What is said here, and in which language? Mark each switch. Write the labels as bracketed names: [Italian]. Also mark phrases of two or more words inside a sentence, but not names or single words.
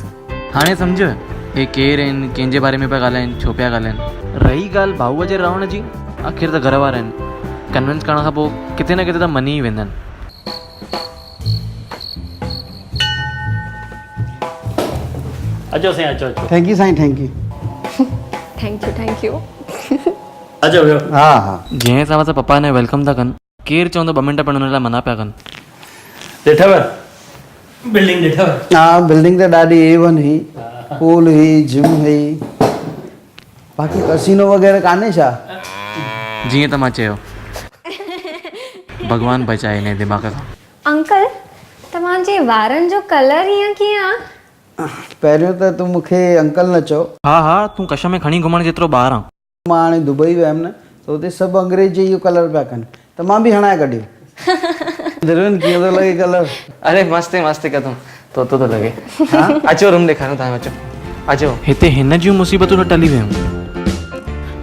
[Sindhi] हाणे सम्झ हे केरु आहिनि कंहिंजे बारे में पिया ॻाल्हाइनि छो पिया ॻाल्हाइनि. रही ॻाल्हि भाऊअ जे रहण जी आख़िर त घर वारा आहिनि. कन्विंस करण खां पोइ किथे न किथे त मनी ई वेंदा आहिनि. अचो साईं अचो अचो. [English] thank you साईं thank you. thank you. [Sindhi] अचो वियो. हा हा जंहिं हिसाब सां पप्पा हिन वेलकम था कनि केरु चवंदो 2 मिंट पढ़ण लाइ मना पिया कनि. ॾिठव बिल्डिंग ॾिठव? हा बिल्डिंग त ॾाढी A1 हुई. पूल हुई जिम हुई. बाक़ी कसिनो वग़ैरह कान्हे छा? जीअं त मां चयो भॻवानु बचाए हिन दिमाग़ खां. अंकल तव्हांजे वारनि जो कलर हीअं कीअं आहे? पहिरियों त तूं मूंखे अंकल न चओ. हा हा तूं कश में खणी घुमण जेतिरो ॿार आहे. मां हाणे दुबई वियुमि न त हुते सभु अंग्रेजी इहो कलर पिया कनि त मां बि हणाए कढियो. दिलविन कीअं थो लॻे कलर? अरे मस्त मस्त कदम तो थो लॻे. अचो रूम ॾेखारियो तव्हां. अचो अचो. हिते हिन जूं मुसीबतूं न टली वियूं.